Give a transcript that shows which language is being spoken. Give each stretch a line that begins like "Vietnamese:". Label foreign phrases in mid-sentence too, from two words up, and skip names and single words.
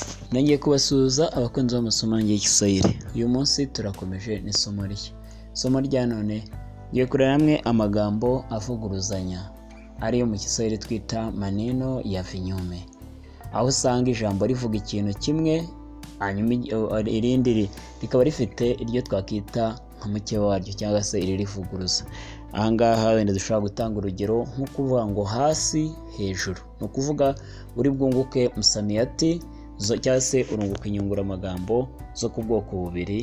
Kinyarwanda: Nongeye kubasuhuza abakunzi b'amasomo y'Igiswahili. Uyu munsi turakomeje n'isomo rishya. Isomo rya none ngiye kureba hamwe amagambo avuguruzanya ariyo mu Kiswahili twita
Swahili: maneno ya vinyume.
Kinyarwanda: Aho usanga ijambo rivuga ikintu kimwe hanyuma irindi rikaba rifite iryo twakita nka mukeba waryo cyangwa se iririvuguruza. Ahangaha wenda dushobora gutanga urugero nko kuvuga ngo hasi hejuru. No kuvuga uri bwunguke msamiyati cyangwa se urunguka inyunguramagambo zo ku bwoko bubiri.